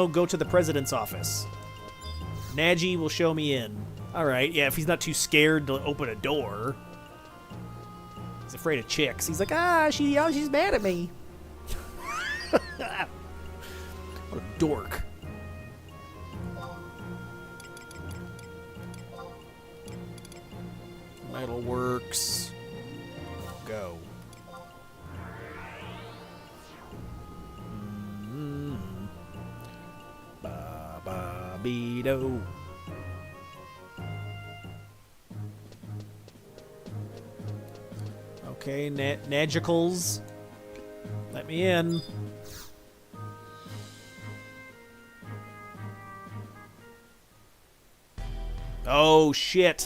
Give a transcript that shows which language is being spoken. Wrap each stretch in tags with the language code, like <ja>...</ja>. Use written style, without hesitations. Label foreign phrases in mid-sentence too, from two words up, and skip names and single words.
<en>Go to the president's office. Naji will show me in. Alright, yeah, if he's not too scared to open a door. He's afraid of chicks. He's like, she's mad at me. What a dork. Metalworks. Go. Ba-ba-be-do. Okay, Nagicals. Let me in. Oh, shit.</en>